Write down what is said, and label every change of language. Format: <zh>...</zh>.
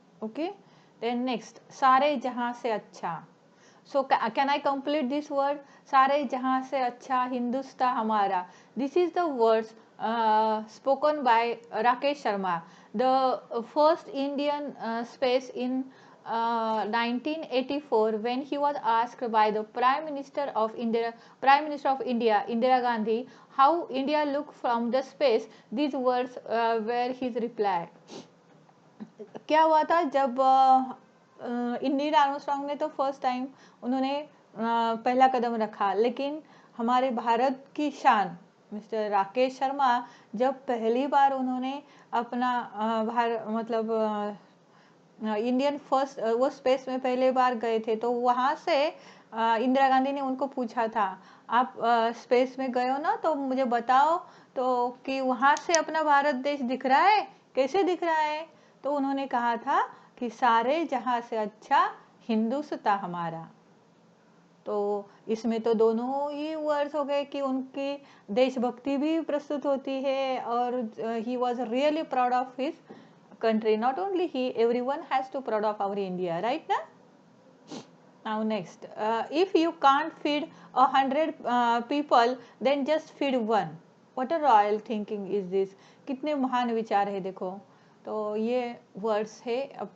<en>okay, then next,</en> <hi>सारे जहां से अच्छा।</hi> <en>So can I complete this word?</en> <hi>सारे जहां से अच्छा हिंदुस्तान हमारा.</hi> <en>This is the words spoken by Rakesh Sharma, the first Indian space in 1984, when he was asked by the Prime Minister of India, Indira Gandhi, how India looked from the space. These words were his reply.</en> <hi>क्या हुआ था जब Neil Armstrong ने तो first time उन्होंने पहला कदम रखा, लेकिन हमारे भारत की शान मिस्टर राकेश शर्मा जब पहली बार उन्होंने अपना मतलब इंडियन फर्स्ट वो स्पेस में पहले बार गए थे, तो वहाँ से इंदिरा गांधी ने उनको पूछा था, आप स्पेस में गए हो ना, तो मुझे बताओ तो कि वहाँ से अपना भारत देश दिख रहा है, कैसे दिख रहा है? तो उन्होंने कहा था कि सारे जहां से अच्छा हिंदुस्तान हमारा। तो इसमें तो दोनों ही वर्ड्स हो गए कि उनकी देशभक्ति भी प्रस्तुत होती है, और</hi> <en>He was really proud of his country. Not only he, everyone has to proud of our India, right na? Now next, if you can't feed 100 people, then just feed one. What a royal thinking is this.</en> <hi>कितने महान विचार है देखो। तो ये words है अपने मतलब लाखों करोड़ों जनता की माता</hi>